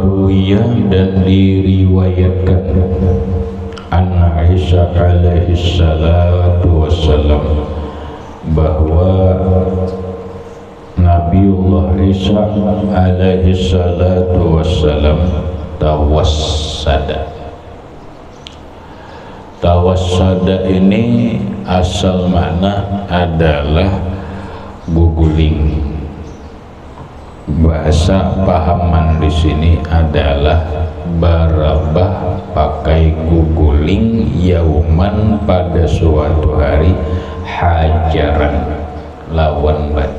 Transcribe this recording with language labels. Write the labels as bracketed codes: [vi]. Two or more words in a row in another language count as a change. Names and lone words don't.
[id] waruwiya dan diriwayatkan [ar] anna Isa alaihi salatu wassalam [id] bahwa Nabiullah Isa [ar] alaihi salatu wassalam tawassada. [id] Tawassada ini asal makna adalah guguling. [bjn] Bahasa pahaman di sini adalah barabah pakai guguling yauman pada suatu hari hajaran lawan batu.